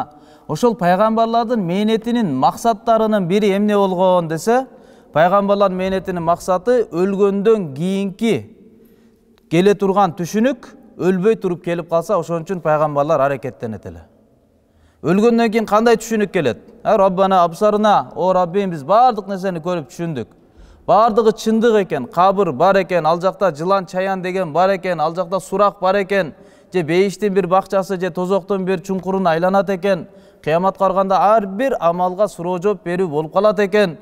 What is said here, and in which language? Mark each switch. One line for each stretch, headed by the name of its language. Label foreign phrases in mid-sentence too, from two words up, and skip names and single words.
Kyrgyz: Ошол пайгамбарлардын мээнетинин максаттарынын бири эмне болгон десе, пайгамбарлардын мээнетинин максаты өлгөндөн кийинки келе турган түшүнүк өлбөй туруп келип калса, ошон үчүн пайгамбарлар аракеттенет эле. Өлгөндөн кийин кандай түшүнүк келет?
Arabic: ربنا أبصرنا,
Kyrgyz: о Раббим, биз бардык нерсени көрүп түшүндүк. Бардыгы чындык экен, кабыр бар экен, ал жакта жылан чаян деген бар экен, ал жакта сурак бар экен, же бейиштин бир бакчасы, же тозоктун бир чуңкурун айланат экен. Кыямат карганда ар бир амалга суроо жооп берүү болуп калат экен.